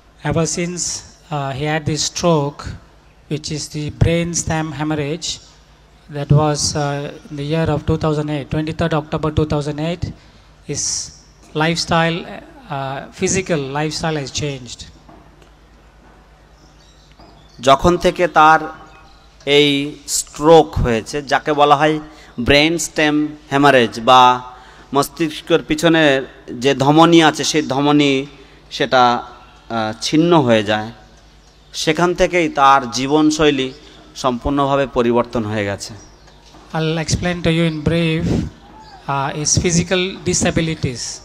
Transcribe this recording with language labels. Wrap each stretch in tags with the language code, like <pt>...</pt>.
<en>Ever since he had this stroke, which is the brain stem hemorrhage, that was in the year of 2008, 23rd October 2008, his lifestyle, physical lifestyle has changed.</en> <bn>যখন থেকে তার এই stroke হয়েছে, যাকে বলা হয় brain stem haemorrhage, বা মস্তিষ্কের পিছনে যে ধমনী আছে সেই ধমনী সেটা ছিন্ন হয়ে যায়, সেখান থেকেই তার জীবনশৈলী সম্পূর্ণভাবে পরিবর্তন হয়ে গেছে।</bn> <en>I'll explain to you in brief his physical disabilities.</en>